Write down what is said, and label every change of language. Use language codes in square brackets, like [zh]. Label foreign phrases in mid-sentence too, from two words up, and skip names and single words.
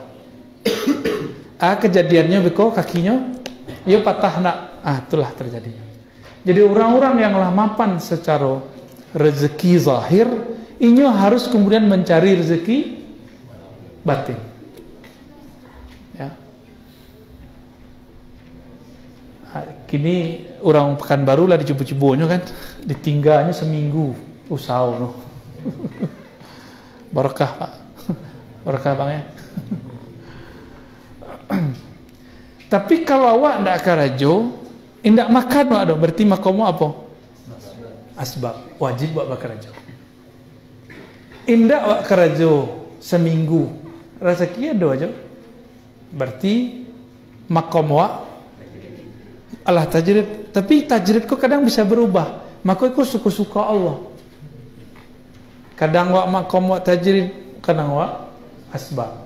[min] Kejadiannya beko kakinya, ya patah nak. [id] Itulah terjadi. Jadi orang-orang yang lah mapan secara rezeki zahir, inyo harus kemudian mencari rezeki batin. Ya. [min] Kini orang Pekanbaru lah dicubu-cubunya kan, ditinggalnya seminggu usaha no. [id] Barakah Pak, barakah Bang ya. [min] Tapi kalau awak ndak karajo, indak makan wak do, berarti makomu apa? Asbab, wajib wak bakarajo. Indak wak karajo seminggu, rezeki ada aja. Berarti makom wak Allah tajrid, tapi tajrid kok kadang bisa berubah. [id] Maka itu suka-suka Allah. Kadang wak makom wak tajrid, kadang wak asbab.